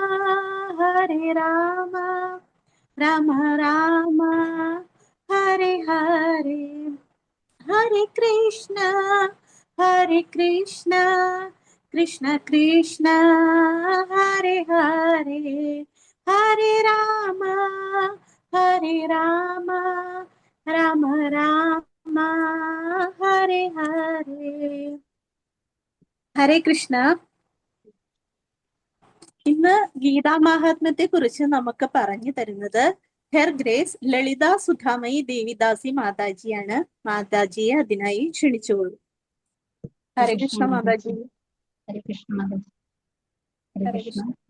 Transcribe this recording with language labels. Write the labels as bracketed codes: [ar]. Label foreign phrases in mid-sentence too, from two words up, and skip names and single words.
[sa] राम राम हरे हरे हरे कृष्ण कृष्ण कृष्ण हरे हरे हरे राम राम राम हरे हरे हरे कृष्ण [ml] ഇന്ന് ഗീതാമാഹാത്മ്യത്തെ കുറിച്ച് നമുക്ക് പറഞ്ഞു തരുന്നത് [en] Her Grace [ml] ലളിത സുധാമയി ദേവിദാസി മാതാജിയാണ്. മാതാജിയെ അതിനായി ക്ഷണിച്ചോളൂ. ഹരേ കൃഷ്ണ മാതാജി. ഹരേ കൃഷ്ണ മാതാജി. ഹരേ കൃഷ്ണ.